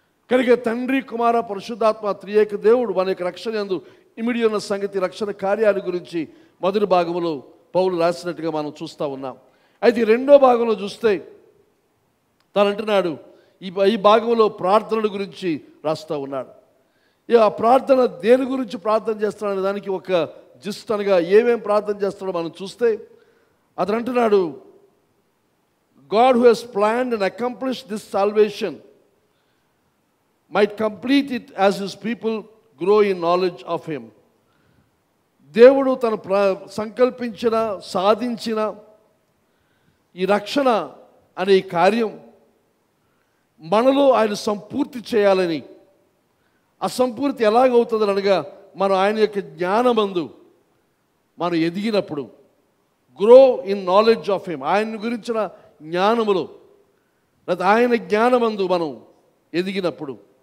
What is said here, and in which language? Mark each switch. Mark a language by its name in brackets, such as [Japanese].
[Telugu] కనుక తండ్రి, కుమార, పరిశుద్ధాత్మ త్రియేక దేవుడు మన యొక్క రక్షణ యందు ఇమిడి ఉన్న సంగతి, రక్షణ కార్యాల గురించి మొదటి భాగంలో పౌలు రాసినట్టుగా మనం చూస్తూ ఉన్నాం. అయితే రెండో భాగంలో చూస్తే తను అంటున్నాడు, ఈ భాగంలో ప్రార్థనల గురించి రాస్తూ ఉన్నాడు. ఆ ప్రార్థన దేని గురించి ప్రార్థన చేస్తున్నాడు దానికి ఒక జిస్ట్ అనగా ఏమేం ప్రార్థన చేస్తాడో మనం చూస్తే అతను అంటున్నాడు, [English] God who has planned and accomplished this salvation might complete it as his people grow in knowledge of him. [Telugu] దేవుడు తను సంకల్పించిన, సాధించిన ఈ రక్షణ అనే కార్యం మనలో ఆయన సంపూర్తి చేయాలని, ఆ సంపూర్తి ఎలాగవుతుంది అనగా మనం ఆయన యొక్క జ్ఞానమందు మనం ఎదిగినప్పుడు, [English] grow in knowledge of him, [Telugu] ఆయన గురించిన జ్ఞానములో, లేదా ఆయన జ్ఞానమందు మనం ఎదిగినప్పుడు